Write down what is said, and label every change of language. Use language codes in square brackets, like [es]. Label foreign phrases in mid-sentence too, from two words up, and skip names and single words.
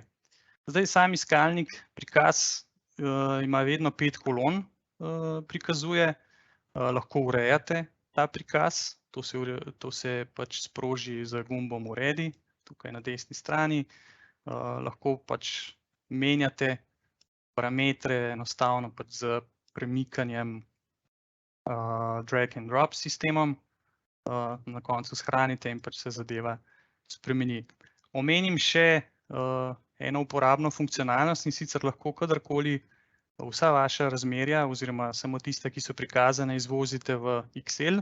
[sl] Zdaj, sam iskalnik prikaz ima vedno 5 kolon, prikazuje, lahko urejate ta prikaz, to se pač sproži z gumbom Uredi, tukaj na desni strani. Lahko pač menjate parametre enostavno pač z premikanjem [en] drag and drop [sl] sistemom. Na koncu shranite in pač se zadeva spremeni. Omenim še eno uporabno funkcionalnost, in sicer lahko kadarkoli vsa vaša razmerja oziroma samo tiste, ki so prikazane, izvozite v Excel.